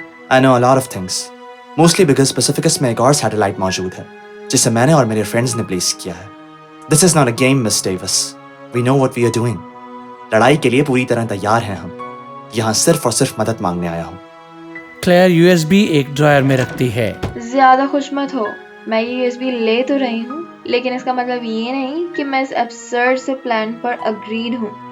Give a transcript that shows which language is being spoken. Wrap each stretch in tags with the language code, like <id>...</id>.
<en>I know a lot of things, mostly because</en> <hi>पैसिफिकस में एक और सैटेलाइट मौजूद है जिसे मैंने और मेरे फ्रेंड्स ने प्लेस किया है।</hi> <en>This is not a game, Miss Davis. We know what we are doing.</en> <hi>लड़ाई के लिए पूरी तरह तैयार हैं हम। यहाँ सिर्फ और सिर्फ मदद मांगने आया हूँ। क्लेयर यूएसबी एक ड्रॉयर में रखती है। ज्यादा खुश मत हो, मैं ये यूएसबी ले तो रही हूँ, लेकिन इसका मतलब ये नहीं कि मैं इस absurd से प्लान पर अग्रीड हूँ।</hi>